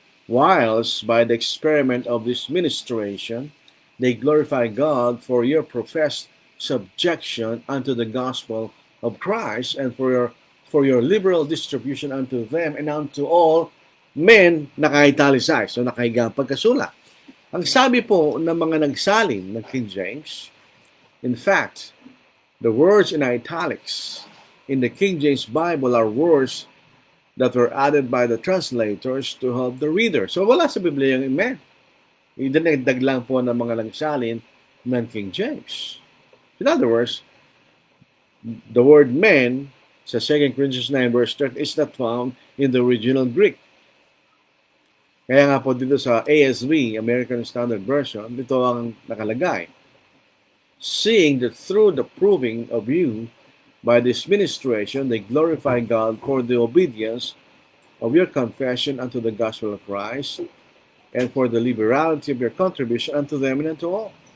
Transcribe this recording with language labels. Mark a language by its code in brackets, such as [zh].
[en] Whilst by the experiment of this ministration, they glorify God for your professed subjection unto the gospel of Christ and for your liberal distribution unto them and unto all men, naka-italicized, [tl] so nakahigang pagkasulat. Ang sabi po ng mga nagsalin ng King James, [en] in fact, the words in italics in the King James Bible are words that were added by the translators to help the reader. [tl] So wala sa Biblia yung men. Idinagdag lang po ng mga langsalin ng King James. [en] In other words, the word men sa 2 Corinthians 9 verse 30 is not found in the original Greek. [tl] Kaya nga po dito sa ASV, American Standard Version, dito ang nakalagay. [en] Seeing that through the proving of you by this ministration, they glorify God for the obedience of your confession unto the gospel of Christ, and for the liberality of your contribution unto them and unto all.